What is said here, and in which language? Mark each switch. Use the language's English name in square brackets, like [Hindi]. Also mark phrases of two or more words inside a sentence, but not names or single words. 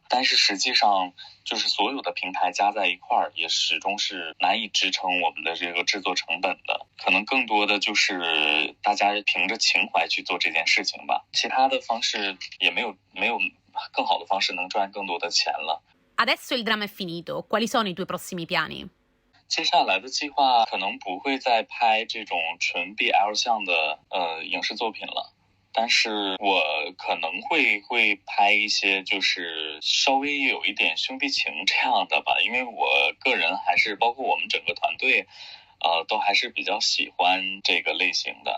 [Chinese] 但是实际上就是所有的平台加在一块儿，也始终是难以支撑我们的这个制作成本的，可能更多的就是大家凭着情怀去做这件事情吧，其他的方式也没有更好的方式能赚更多的钱了。 [Italian] Adesso il dramma è finito, quali sono i tuoi prossimi piani? [Chinese] 接下来的计划可能不会再拍这种纯 BL 向的影视作品了，但是我可能会拍一些就是稍微有一点兄弟情这样的吧，因为我个人还是包括我们整个团队都还是比较喜欢这个类型的。